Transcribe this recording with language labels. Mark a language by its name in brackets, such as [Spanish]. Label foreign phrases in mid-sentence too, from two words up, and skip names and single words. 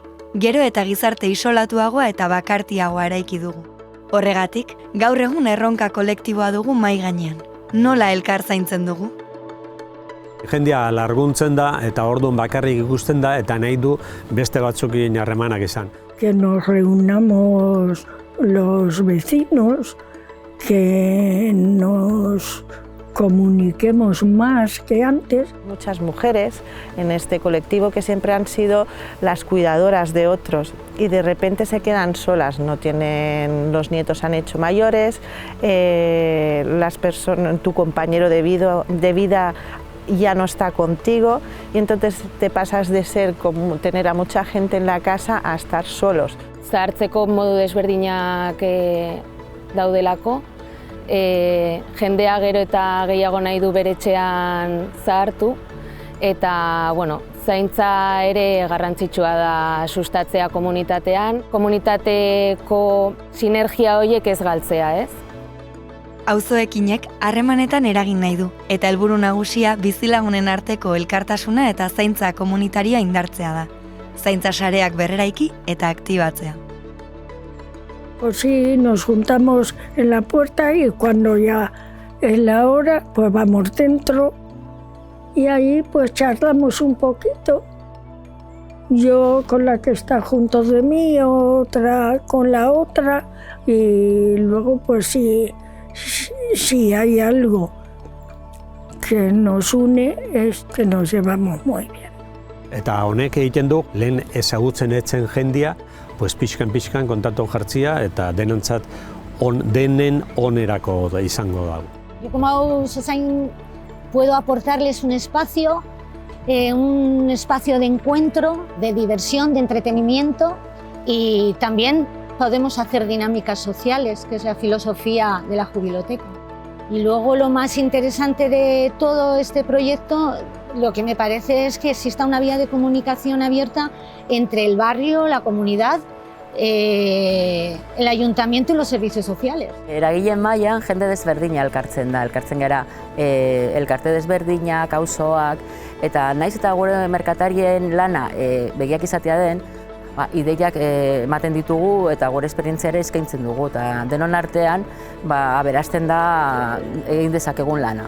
[Basque] Gero eta gizarte isolatuagoa eta bakartiagoa eraiki dugu. Horregatik, gaur egun erronka kolektiboa dugu mahai gainean. Nola elkar zaintzen dugu? Jendea larguntzen da eta orduan bakarrik ikusten da eta nahi du beste batzuekin harremanak izan. [Spanish] Que nos reunamos los vecinos, que nos comuniquemos más que antes. Muchas mujeres en este colectivo que siempre han sido las cuidadoras de otros y de repente se quedan solas, no tienen, los nietos han hecho mayores, tu compañero de vida ya no está contigo y entonces te pasas de ser como tener a mucha gente en la casa a estar solos. [Basque] Zahartzeko modu desberdinak daudelako, jendea gero eta gehiago nahi du bere etxean zahartu eta zaintza ere garrantzitsua da sustatzea komunitatean, komunitateko sinergia horiek ez galtzea, ez? Auzoekinek harremanetan eragin nahi du, eta helburu nagusia bizilagunen arteko elkartasuna eta zaintza komunitarioa indartzea da. Zaintza sareak berreraiki eta aktibatzea. [Spanish] Pues sí, nos juntamos en la puerta y cuando ya es la hora, pues vamos dentro y ahí pues charlamos un poquito. Yo con la que está junto de mí, otra con la otra y luego pues si hay algo que nos une es que nos llevamos muy bien. [Basque] Eta honek egiten du, lehen ezagutzen etzen jendia, pues pixkan kontatu jartzia eta denontzat denen onerako izango dago. [Spanish] Yo como auzozain puedo aportarles un espacio de encuentro, de diversión, de entretenimiento y también podemos hacer dinámicas sociales, que es la filosofía de la Jubiloteca. Y luego lo más interesante de todo este proyecto, lo que me parece es que exista una vía de comunicación abierta entre el barrio, la comunidad, el ayuntamiento y los servicios sociales. [Basque] Eragileen mailan jende desberdina elkartzen gara, elkarte desberdinak, auzoak, eta naiz eta gure merkatarien lana begiak izatea den, ideiak ematen ditugu eta gure esperientzia ere eskaintzen dugu, eta denon artean aberasten da egin dezakegun lana.